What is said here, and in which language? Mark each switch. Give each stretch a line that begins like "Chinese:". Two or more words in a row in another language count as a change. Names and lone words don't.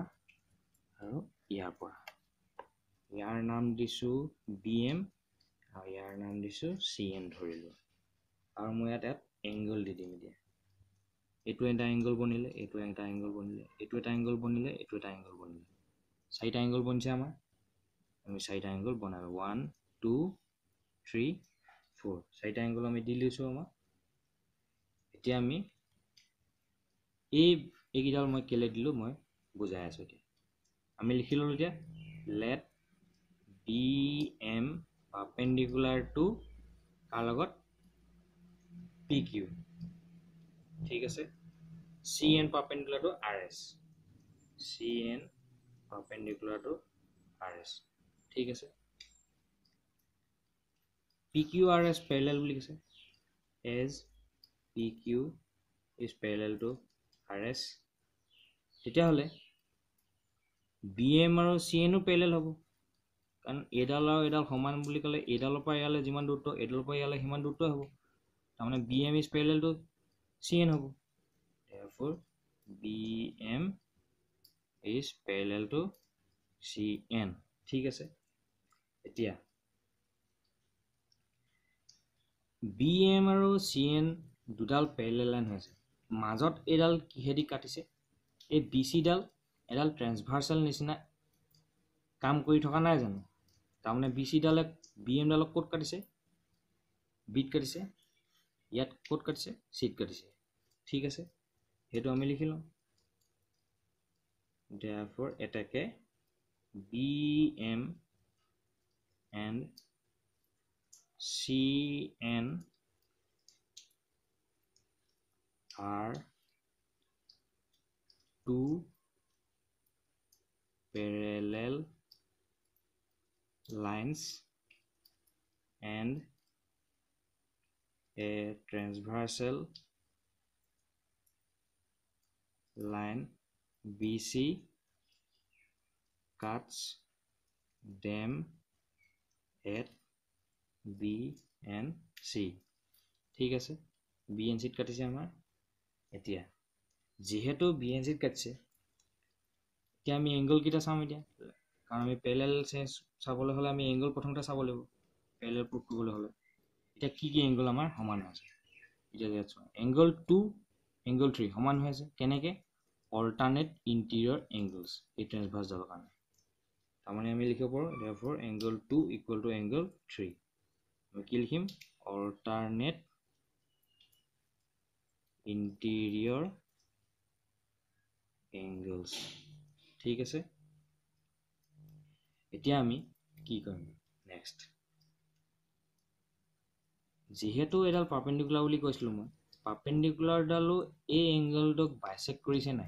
Assamese: আৰু ইয়াৰ পৰা ইয়াৰ নাম দিছো BM আৰু ইয়াৰ নাম দিছো CN ধৰিলো আৰু মই ইয়াত এংগল দি দিম এতিয়া এটো এটা এংগল বনিলে এটো এটা এংগল বনিলে এটো এটা এংগল বনিলে এটো এটা এংগল বনিলে চাৰিটা এংগল বনিছে আমাৰ আমি চাৰিটা এংগল বনালো 1 2 3 4 চাৰিটা এংগল আমি দি লৈছো আমাৰ এতিয়া আমি এই কিডাল মই কেলে দিলো মই বুজাই আছো এতিয়া আমি লিখি ললো এতিয়া let
English: BM perpendicular to
Assamese: কাৰ লগত
English: PQ
Assamese: ঠিক আছে
English: CN perpendicular to RS CN perpendicular to RS
Assamese: ঠিক আছে
English: PQ RS parallel
Assamese: বুলি কৈছে
English: as PQ is parallel to RS
Assamese: তেতিয়া হলে BM আৰু CN ও parallel হ'ব কাৰণ এডাল আৰু এডাল সমান বুলি ক'লে এডালৰ পৰা ইয়ালে যিমান দূৰত্ব এডালৰ পৰা ইয়ালে সিমান দূৰত্ব হ'ব তাৰমানে
English: BM is parallel to CN
Assamese: হ'ব
English: therefore BM is parallel to CN
Assamese: ঠিক আছে এতিয়া BM আৰু CN দুডাল
English: parallel line
Assamese: হৈছে মাজত এডাল কিহেদি কাটিছে এই BC ডাল এডাল ট্ৰান্সভাৰ্সাল নিচিনা কাম কৰি থকা নাই জানো তাৰমানে BC ডালে BM ডালক ক'ত কাটিছে বিট কাটিছে ইয়াত ক'ত কাটিছে চিট কাটিছে ঠিক আছে সেইটো আমি লিখি লওঁ
English: therefore এটাকে BM and CN are two parallel lines and a transversal line BC cuts them at B and C.
Assamese: ঠিক আছে, B and C কাটিছে আমাৰ। এতিয়া যেহেতু B and C কাটিছে, এতিয়া আমি এংগল কিটা চাম এতিয়া, কাৰণ আমি প্যাৰেলাল চাবলৈ হ'লে আমি এংগল প্ৰথমতে চাব লাগিব, প্যাৰেলাল প্ৰুফ কৰিবলৈ হ'লে। এতিয়া কি কি এংগল আমাৰ সমান হৈ আছে, এতিয়া ইয়াত চোৱা এংগল 2 এংগল 3 সমান হৈ আছে। কেনেকৈ?
English: alternate interior angles,
Assamese: এই ট্ৰেন্সভাৰ্ছডালৰ কাৰণে। তাৰমানে আমি লিখিব পাৰোঁ
English: therefore angle 2 equal to angle 3।
Assamese: আমি কি লিখিম?
English: alternate interior angles.
Assamese: ঠিক আছে, এতিয়া আমি কি কৰিম নেক্সট? যেহেতু এডাল পাৰ্পেণ্ডিকুলাৰ বুলি কৈছিলোঁ মই, পাৰ্পেণ্ডিকুলাৰডালো এই এংগলটোক বাইচেক্ট কৰিছে নাই?